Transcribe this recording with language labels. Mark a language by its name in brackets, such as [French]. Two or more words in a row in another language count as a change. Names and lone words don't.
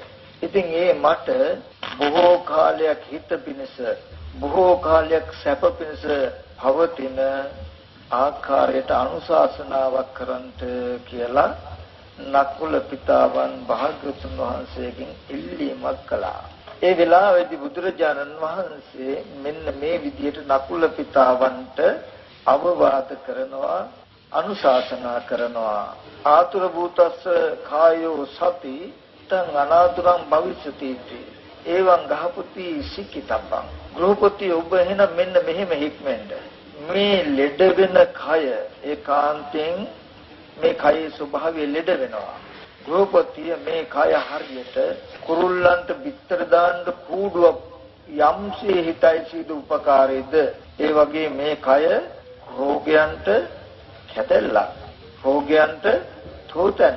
[Sinhala] ඉතින් මට බොහෝ කාලයක් හිත පිණිස බොහෝ කාලයක් සැප පිණිස පවතින ආකාරයට අනුශාසනාවක් කරන්ට කියලා නකුල පිතාවන් භාග්‍යවතුන් වහන්සේගෙන් ඉල්ලීමක් කළා. ඒ වෙලාවේදී බුදුරජාණන් වහන්සේ මෙන්න මේ විදිහට නකුල පිතාවන්ට අවවාද කරනවා අනුශාසනා කරනවා. [Pali] ආතුර භූතස්ස කායෝ සති තං අනාතුරං භවිෂති එවං ගහපති සික්කිතබ්බං. [Sinhala] ගෘහපති ඔබ එහෙනම් මෙන්න මෙහෙම හික්මෙන්ද මේ ලෙඩ වෙන කය ඒකාන්තයෙන් මේ කයේ ස්වභාවය ලෙඩ වෙනවා. ගෘහපතිය මේ කය හරියට කුරුල්ලන්ට බිත්තර දාන්න කූඩුවක් යම්සේ හිතයි සිදු උපකාරයේද ඒ වගේ මේ කය රෝගයන්ට කැදෙල්ලා රෝගයන්ට තෝතැන්න.